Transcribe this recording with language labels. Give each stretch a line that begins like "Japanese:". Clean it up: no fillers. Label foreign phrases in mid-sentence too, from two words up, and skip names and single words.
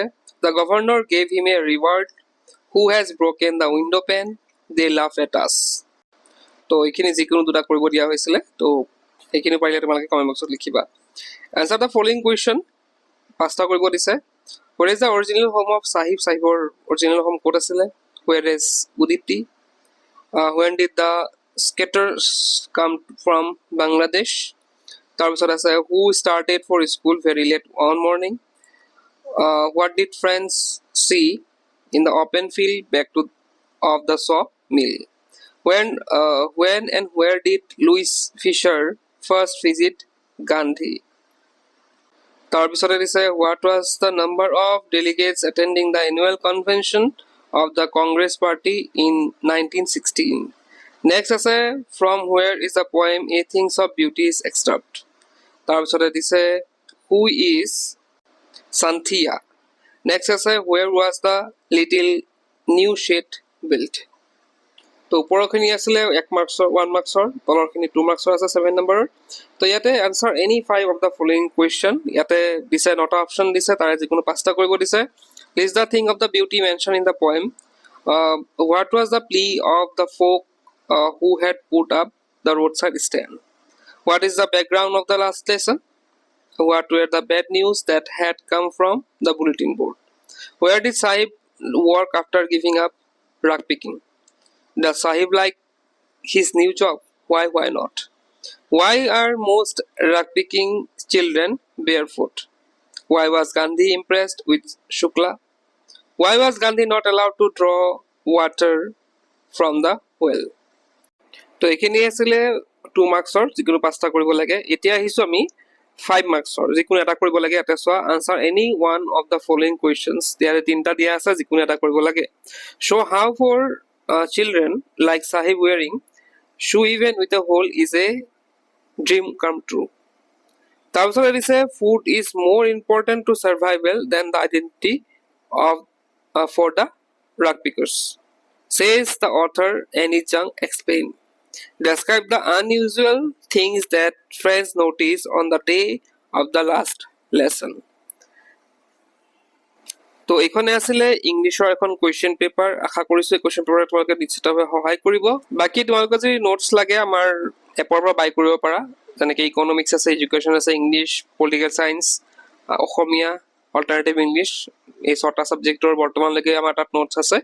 English: the governor gave him a reward who has broken the window pane they love at us.
Assamese: তো এইখিনি যিকোনো দুটা কৰিব দিয়া হৈছিলে, তো সেইখিনি পাৰিলে তোমালোকে
English: comment boxত
Assamese: লিখিবা।
English: answer the following question,
Assamese: 5টা কৰিব দিছে।
English: where is the original home of Sahib,
Assamese: চাহিবৰ অৰিজিনেল হোম ক'ত আছিলে।
English: where is Udipti. When did the skaters come from Bangladesh?
Assamese: তাৰপিছত আছে
English: who started for school very late one morning? What did friends see in the open field back to of the saw mill? When and where did Louis Fisher first visit Gandhi?
Assamese: তাৰপিছতে দিছে
English: what was the number of delegates attending the annual convention of the Congress Party in 1916? Next আছে from where is the poem A Things of Beauty is extract?
Assamese: তাৰপিছতে দিছে
English: who is Santhia? Next আছে where was the little new shed built?
Assamese: তো ওপৰৰখিনি আছিলে 1 মাৰ্কছৰ 1 মাৰ্কছৰ, তলৰখিনি 2 মাৰ্কছৰ আছে 7 নম্বৰৰ। তো ইয়াতে
English: answer any 5 of the following question,
Assamese: ইয়াতে দিছে 9টা অপশ্যন দিছে, তাৰে যিকোনো 5টা কৰিব দিছে।
English: list the thing of the beauty mention in the poem, what was the plea of the folk who had put up the roadside stand, what is the background of the last lesson, what were the bad news that had come from the bulletin board, where did Sahib work after giving up rug picking, does Sahib like his new job, why not, why are most rug picking children barefoot, why was Gandhi impressed with Shukla, why was Gandhi not allowed to draw water from the well।
Assamese: তো এইখিনি আছিলে 2 মাৰ্কছৰ, যিকোনো 5টা কৰিব লাগে। এতিয়া আহিছোঁ আমি 5 মাৰ্কছৰ, যিকোনো এটা কৰিব লাগে। ইয়াতে চোৱা,
English: answer any one of the following questions,
Assamese: ইয়াৰে 3টা দিয়া আছে, যিকোনো এটা কৰিব লাগে।
English: show how for children like Sahib wearing shoe even with a hole is a dream come true.
Assamese: তাৰপিছত দিছে
English: food is more important to survival than the identity of for the rug pickers, says the author Annie Chung explain. Describe the unusual things that friends noticed on the day of the last lesson.
Assamese: তো এইখনে আছিলে ইংলিছৰ এখন
English: question paper.
Assamese: আশা কৰিছোঁ এই
English: question paperে
Assamese: তোমালোকে নিশ্চিতভাৱে সহায় কৰিব। বাকী তোমালোকে যদি নোটছ লাগে আমাৰ এপৰ পৰা বাই কৰিব পাৰা, যেনেকৈ ইকনমিক্স আছে, এডুকেশ্যন আছে, ইংলিছ,
English: political science,
Assamese: অসমীয়া,
English: alternative English,
Assamese: এই 6টা ছাবজেক্টৰ বৰ্তমানলৈকে আমাৰ তাত নোটছ আছে।